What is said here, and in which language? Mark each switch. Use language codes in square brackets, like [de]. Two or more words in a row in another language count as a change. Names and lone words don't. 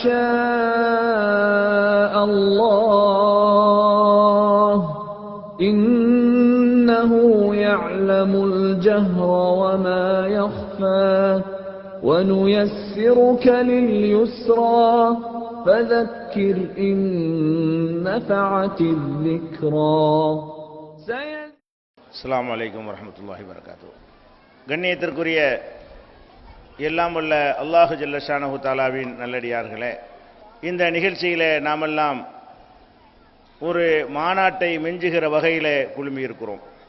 [ar] شاء الله إنه يعلم الجهر وما يخفى ونيسرك لليسرى فذكر إن نفعت الذكرى. السلام عليكم ورحمة الله وبركاته. [ta] கண்ணியத்திற்குரிய எல்லாம் வல்ல அல்லாஹு [ar] جل شأنه [ta] தஆலாவின் நல்லடியார்களே, இந்த நிகழ்ச்சியிலே நாமெல்லாம் ஒரு மாநாட்டை மெஞ்சுகிற வகையிலே குழுமி இருக்கிறோம்.